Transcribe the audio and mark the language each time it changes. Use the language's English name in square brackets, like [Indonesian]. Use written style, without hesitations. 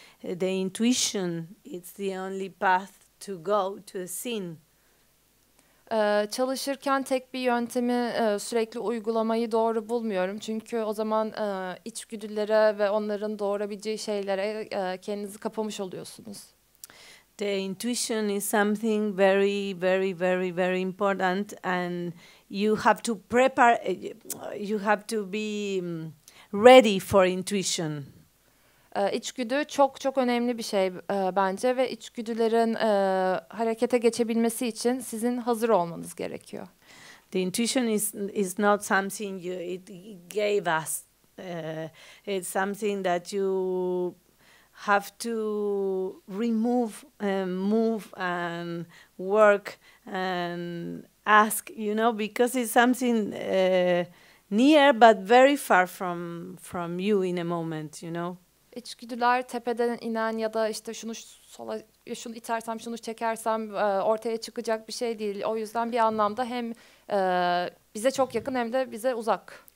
[English] The intuition, it's the only path to go to the scene. [Turkish] Çalışırken tek bir yöntemi sürekli uygulamayı doğru bulmuyorum. Çünkü o zaman içgüdülere ve onların doğurabileceği şeylere kendinizi kapamış oluyorsunuz. [English] The intuition is something very, very, very, very important, and you have to prepare. You have to be ready for intuition. [Turkish] İçgüdü çok çok önemli bir şey bence ve içgüdülerin harekete geçebilmesi için sizin hazır olmanız gerekiyor. [English] The intuition is not something it gave us. It's something that you have to remove, move, and work and ask. Because it's something near but very far from you in a moment. [Turkish] İçgüdüler tepeden inen ya da işte şunu sola, şunu itersem, şunu çekersem ortaya çıkacak bir şey değil. O yüzden bir anlamda hem bize çok yakın hem de bize uzak.